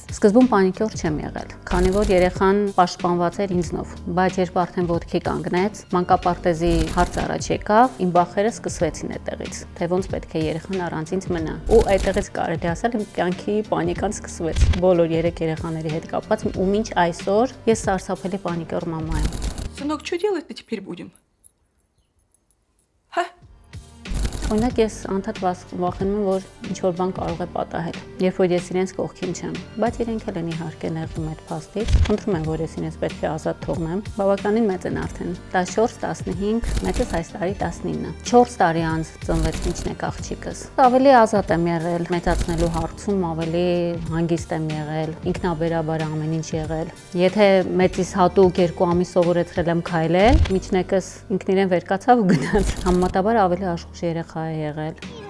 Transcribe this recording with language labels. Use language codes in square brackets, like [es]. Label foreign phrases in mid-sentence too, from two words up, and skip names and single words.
[hy] Սկզբում պանիկոր չեմ եղել, քանի որ երեխան պաշտպանված էր ինձնով, բայց երբ արդեն ոտքի կանգնեց, մանկապարտեզի հարց առաջ եկավ, իմ բախերը սկսվեցին այդտեղից, թե ոնց պետք է երեխան առանց ինձ մնա։ Ու այդտեղից կարելի ասել իմ կյանքի պանիկան սկսվեց։ Բոլոր 3 երեխաների հետ կապված ու մինչ այսօր ես սարսափելի պանիկոր մամա եմ։ [ru] Сынок, что делать-то теперь будем? [hy] Օրինակ ես անդադ վախենում եմ, որ ինչ-որ բան կարող է պատահել, երբ որ ես իրենց կողքին չեմ, բայց իրենք էլ են իհարկե նեղվում այդ փաստից, խնդրում եմ, որ ես իրենց պետք է ազատ թողնեմ, բավականին մեծ են արդեն, 14-15, մեծս այս տարի 19, 4 տարի անց ծնվեց միջնեկ աղջիկս, ավելի ազատ եմ եղել, մեծացնելու հարցում ավելի հանգիստ եմ եղել, ինքնաբերաբար ամեն ինչ եղել, եթե մեծիս հատուկ 2 ամիս սովորեցրել եմ քայլել, միջնեկս ինքն իրեն վեր կացավ ու գնաց, համեմատաբար ավելի աշխույժ երեխա է եղել։